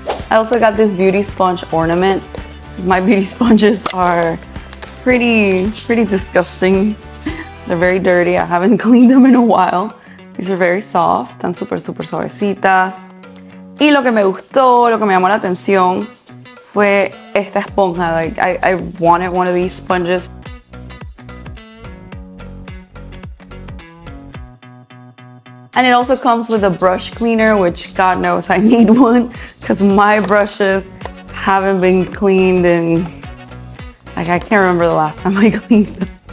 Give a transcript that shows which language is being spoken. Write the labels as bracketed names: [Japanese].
[English] I also got this beauty sponge ornament. My beauty sponges are pretty disgusting. They're very dirty. I haven't cleaned them in a while. These are very soft, [Spanish] tan súper suavecitas. Y lo que me gustó, lo que me llamó la atención fue esta esponja. [English] Like, I wanted one of these sponges. And it also comes with a brush cleaner, which God knows I need one because my brushes haven't been cleaned in, like, I can't remember the last time I cleaned them.